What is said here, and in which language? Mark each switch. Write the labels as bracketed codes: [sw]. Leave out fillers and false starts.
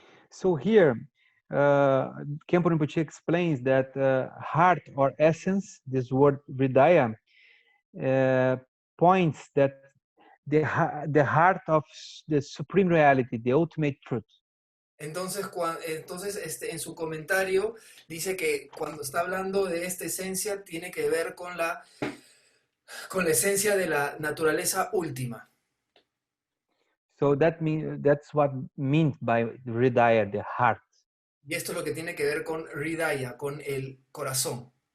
[en] So here, Khenpo Rinpoche explains that heart or essence, this word Hridaya, points that the heart of the supreme reality, the ultimate truth. [es] Entonces, en su comentario dice que cuando está hablando de esta esencia tiene que ver con la esencia de la naturaleza última. [en] So that's what meant by Hridaya, the heart. [es] Y esto es lo que tiene que ver con Hridaya, con el corazón.